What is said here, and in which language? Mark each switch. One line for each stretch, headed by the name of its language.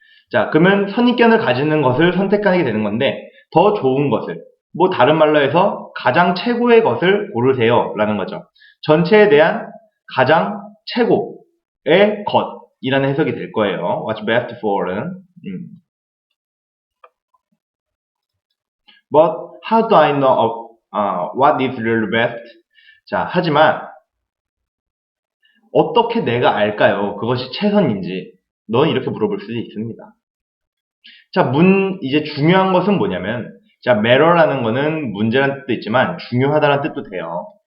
Korean: 자, 그러면 선입견을 가지는 것을 선택하게 되는 건데 더 좋은 것을, 뭐 다른 말로 해서 가장 최고의 것을 고르세요 라는 거죠. 전체에 대한 가장 최고의 것이라는 해석이 될 거예요.
English: What's best for는. But how do I know what is really best?
Korean: 자, 하지만 어떻게 내가 알까요? 그것이 최선인지. 넌 이렇게 물어볼 수도 있습니다. 자, 이제 중요한 것은 뭐냐면 자, matter라는 거는 문제라는 뜻도 있지만 중요하다는 뜻도 돼요.